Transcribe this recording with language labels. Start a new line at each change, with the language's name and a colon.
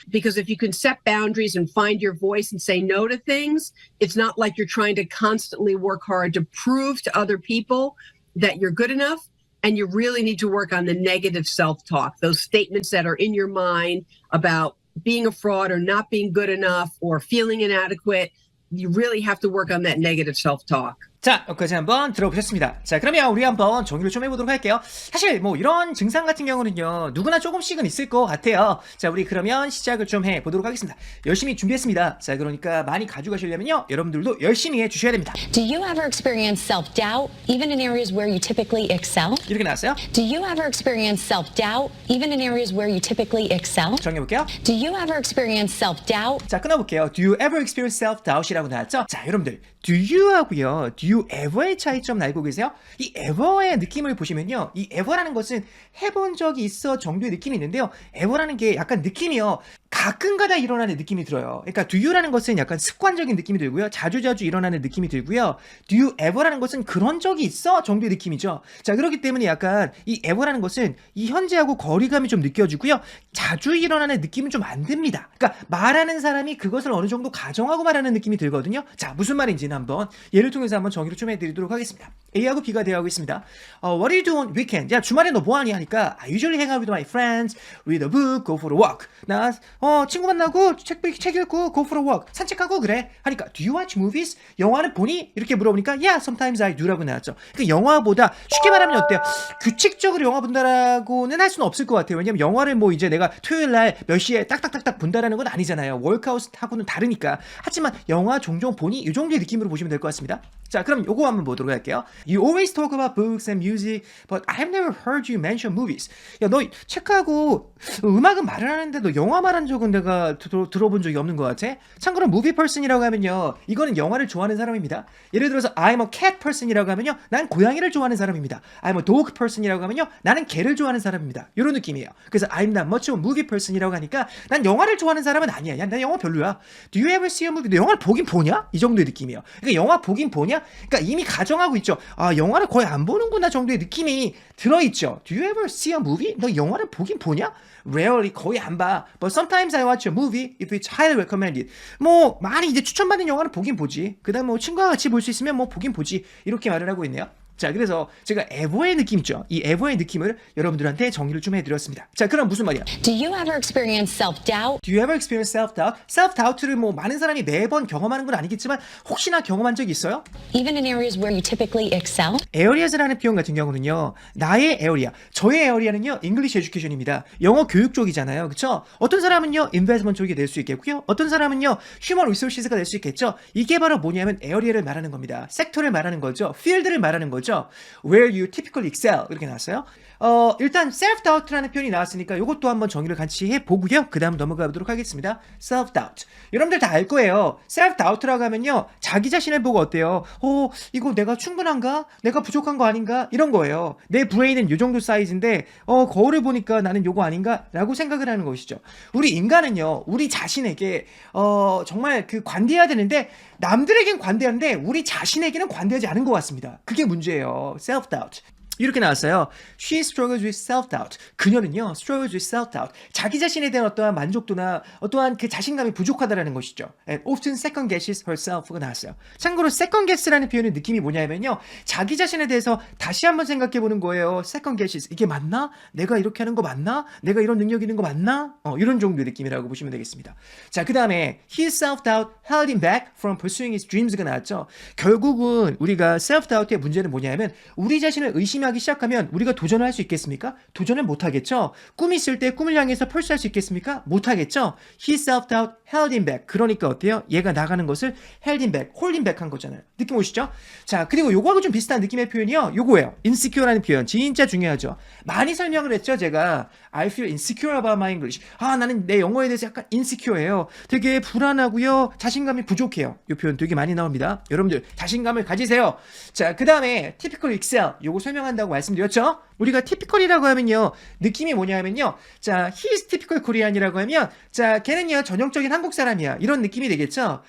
English: Because if you can set boundaries and find your voice and say no to things, it's not like you're trying to constantly work hard to prove to other people that you're good enough. And you really need to work on the negative self-talk, those statements that are in your mind about being a fraud or not being good enough or feeling inadequate. You really have to work on that negative self-talk.
Korean: 자, 여기까지 한번 들어보셨습니다. 자, 그러면 우리 한번 정리를 좀 해보도록 할게요. 사실 뭐 이런 증상 같은 경우는요, 누구나 조금씩은 있을 것 같아요. 자, 우리 그러면 시작을 좀 해보도록 하겠습니다. 열심히 준비했습니다. 자, 그러니까 많이 가져가시려면요, 여러분들도 열심히 해주셔야 됩니다.
English: Do you ever experience self-doubt, even in areas where you typically excel?
Korean: 이렇게 나왔어요.
English: Do you ever experience self-doubt, even in areas where you typically excel?
Korean: 정해볼게요.
English: Do you ever experience self-doubt?
Korean: 자, 끊어볼게요.
English: Do you ever experience self-doubt
Korean: 이라고 나왔죠? 자, 여러분들, do you 하고요. do you ever의 차이점 알고 계세요? 이 ever의 느낌을 보시면요. 이 ever라는 것은 해본 적이 있어 정도의 느낌이 있는데요. ever라는 게 약간 느낌이요. 가끔가다 일어나는 느낌이 들어요. 그러니까 do you라는 것은 약간 습관적인 느낌이 들고요. 자주자주 일어나는 느낌이 들고요. do you ever라는 것은 그런 적이 있어 정도의 느낌이죠. 자, 그렇기 때문에 약간 이 ever라는 것은 이 현재하고 거리감이 좀 느껴지고요. 자주 일어나는 느낌은 좀 안 듭니다. 그러니까 말하는 사람이 그것을 어느 정도 가정하고 말하는 느낌이 들거든요. 자, 무슨 말인지는 한번 예를 통해서 한번 정의를 좀 해드리도록 하겠습니다. A하고 B가 대화하고 있습니다.
English: What do you do on weekend?
Korean: 야, 주말에 너 뭐하니? 하니까
English: I usually hang out with my friends, read a book, go for a walk.
Korean: 나 친구 만나고 책 읽고
English: go for a walk.
Korean: 산책하고 그래. 하니까
English: do you watch movies?
Korean: 영화는 보니? 이렇게 물어보니까
English: yeah, sometimes I do
Korean: 라고 나왔죠. 그 영화보다 쉽게 말하면 어때요? 규칙적으로 영화 본다라고는 할 수는 없을 것 같아요. 왜냐면 영화를 뭐 이제 내가 토요일 날 몇 시에 딱딱딱딱 본다라는 건 아니잖아요. 월크아웃하고는 다르니까. 하지만 영화 종종 보니 이 정도의 느낌으로 보시면 될 것 같습니다. 자, 그럼 요거 한번 보도록 할게요.
English: You always talk about books and music, but I've never heard you mention movies.
Korean: 야, 너 책하고 음악은 말을 하는데 너 영화 말한 적은 내가 들어본 적이 없는 것 같아. 참고로 movie person이라고 하면요, 이거는 영화를 좋아하는 사람입니다. 예를 들어서
English: I'm a cat person
Korean: 이라고 하면요, 난 고양이를 좋아하는 사람입니다.
English: I'm a dog person
Korean: 이라고 하면요, 나는 개를 좋아하는 사람입니다. 이런 느낌이에요. 그래서
English: I'm not much of a movie person
Korean: 이라고 하니까 난 영화를 좋아하는 사람은 아니야. 야, 난 영화 별로야.
English: Do you ever see a movie?
Korean: 너 영화를 보긴 보냐? 이 정도의 느낌이에요. 그러니까 영화 보긴 보냐? 그러니까 이미 가정하고 있죠. 아, 영화를 거의 안 보는구나 정도의 느낌이 들어있죠.
English: Do you ever see a movie?
Korean: 너 영화를 보긴 보냐?
English: Rarely,
Korean: 거의 안 봐.
English: But sometimes I watch a movie if it's highly recommended.
Korean: 뭐 많이 이제 추천받는 영화를 보긴 보지. 그다음 뭐 친구와 같이 볼 수 있으면 뭐 보긴 보지. 이렇게 말을 하고 있네요. 자, 그래서 제가 에버의 느낌 있죠. 이 에버의 느낌을 여러분들한테 정리를 좀 해드렸습니다. 자, 그럼 무슨 말이야?
English: Do you ever experience self-doubt? Do you ever experience self-doubt?
Korean: self-doubt를 뭐 많은 사람이 매번 경험하는 건 아니겠지만 혹시나 경험한 적이 있어요?
English: Even in areas where you typically excel?
Korean: areas라는 표현 같은 경우는요, 나의 area, 저의 area는요, English education입니다. 영어 교육 쪽이잖아요. 그쵸? 어떤 사람은요, investment 쪽이 될 수 있겠고요. 어떤 사람은요, human resources가 될 수 있겠죠. 이게 바로 뭐냐면 area를 말하는 겁니다. 섹터를 말하는 거죠. field를 말하는 거죠.
English: Where you typically excel
Korean: 이렇게 나왔어요. 일단 self-doubt라는 표현이 나왔으니까 이것도 한번 정의를 같이 해보고요. 그 다음 넘어가 보도록 하겠습니다. self-doubt. 여러분들 다 알 거예요. self-doubt라고 하면요, 자기 자신을 보고 어때요? 이거 내가 충분한가? 내가 부족한 거 아닌가? 이런 거예요. 내 브레인은 이 정도 사이즈인데 거울을 보니까 나는 요거 아닌가? 라고 생각을 하는 것이죠. 우리 인간은요, 우리 자신에게 정말 관대해야 되는데 남들에겐 관대한데 우리 자신에게는 관대하지 않은 것 같습니다. 그게 문제예요. self-doubt. 이렇게 나왔어요.
English: She struggles with self-doubt.
Korean: 그녀는요,
English: struggles with self-doubt.
Korean: 자기 자신에 대한 어떠한 만족도나 어떠한 그 자신감이 부족하다라는 것이죠.
English: And often second guesses herself가 나왔어요.
Korean: 참고로 second guess라는 표현의 느낌이 뭐냐면요, 자기 자신에 대해서 다시 한번 생각해 보는 거예요.
English: second guesses.
Korean: 이게 맞나? 내가 이렇게 하는 거 맞나? 내가 이런 능력 있는 거 맞나? 이런 정도의 느낌이라고 보시면 되겠습니다. 자, 그 다음에
English: his self-doubt held him back from pursuing his dreams가 나왔죠.
Korean: 결국은 우리가 self-doubt의 문제는 뭐냐면 우리 자신을 의심하기 시작하면 우리가 도전을 할 수 있겠습니까? 도전을 못하겠죠. 꿈이 있을 때 꿈을 향해서 펄스할 수 있겠습니까? 못하겠죠.
English: His self-doubt held him back.
Korean: 그러니까 어때요? 얘가 나가는 것을
English: held him back, hold him back
Korean: 한 거잖아요. 느낌 오시죠? 자, 그리고 요거하고 좀 비슷한 느낌의 표현이요, 요거예요. insecure라는 표현 진짜 중요하죠. 많이 설명을 했죠. 제가
English: I feel insecure about my English.
Korean: 나는 내 영어에 대해서 약간 insecure해요. 되게 불안하고요, 자신감이 부족해요. 이 표현 되게 많이 나옵니다. 여러분들 자신감을 가지세요. 자, 그 다음에 typical excel. 요거 설명한다고 말씀드렸죠. 우리가 typical이라고 하면요, 느낌이 뭐냐면요, 자,
English: he's typical Korean
Korean: 이라고 하면, 자, 걔는요 전형적인 한국 사람이야, 이런 느낌이 되겠죠.